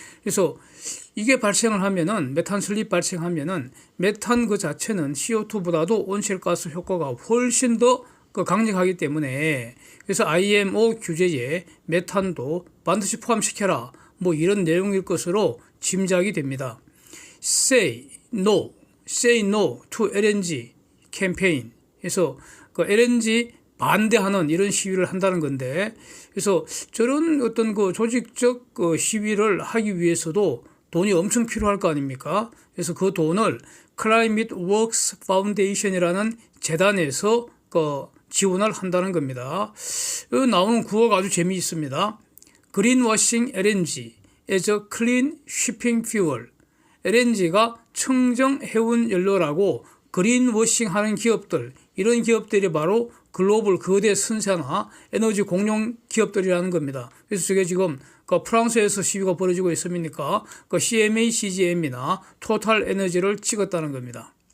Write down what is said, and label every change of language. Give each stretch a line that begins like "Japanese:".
Korean: 그래서 이게 발생을 하면은 메탄 슬립 발생하면은 메탄 그 자체는 CO2보다도 온실가스 효과가 훨씬 더 강력하기 때문에 그래서 IMO 규제에 메탄도 반드시 포함시켜라 뭐 이런 내용일 것으로 짐작이 됩니다.
English: Say no to LNG 캠페인.
Korean: 그래서 그 LNG 반대하는 이런 시위를 한다는 건데 그래서 저런 어떤 그 조직적 그 시위를 하기 위해서도 돈이 엄청 필요할 거 아닙니까? 그래서 그 돈을 Climate Works Foundation이라는 재단에서 그 지원을 한다는 겁니다. 여기 나오는 구호가 아주 재미있습니다.
English: Greenwashing LNG as a clean shipping fuel.
Korean: LNG가 청정 해운 연료라고 그린워싱 하는 기업들, 이런 기업들이 바로 글로벌 거대 선사나 에너지 공룡 기업들이라는 겁니다. 그래서 저게 지금 그 프랑스에서 시위가 벌어지고 있습니까? 그 CMA, CGM이나 토탈 에너지를 찍었다는 겁니다.